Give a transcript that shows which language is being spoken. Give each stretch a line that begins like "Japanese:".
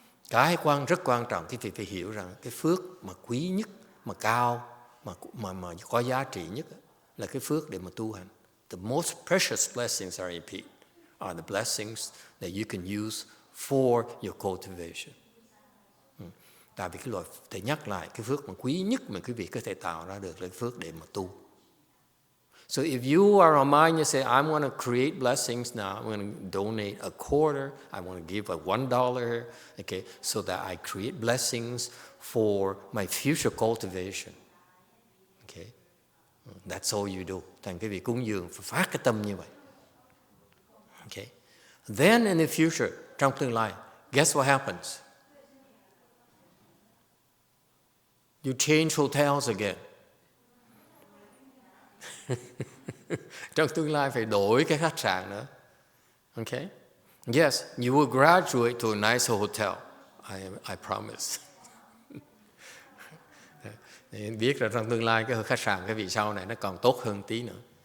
Vietnamese: Cái rất quan trọng, quý vị phải hiểu rằng cái phước mà quý nhất, mà cao, mà có giá trị nhất là cái phước để mà tu hành.
English: The most precious blessings are the blessings that you can use for your cultivation.
Vietnamese: Tại vì cái loại thầy nhắc lại, cái phước mà quý nhất mà quý vị có thể tạo ra được là cái phước để mà tu.
English: So if you are on mind, you say, I want to create blessings now. I'm going to donate a quarter. I want to give a $1, okay, so that I create blessings for my future cultivation. Okay, that's all you do.
Vietnamese: Thành cái vị cúng dường phải phát cái tâm như vậy.
English: Okay, then in the future,
Vietnamese: trong tương lai,
English: guess what happens? You change hotels again.
Vietnamese: Trong tương lai phải đổi cái khách sạn nữa.
English: Okay? Yes, you will graduate to a nice hotel. I promise.
Vietnamese: Để biết là trong tương lai cái khách sạn cái vị sau này nó còn tốt hơn tí nữa.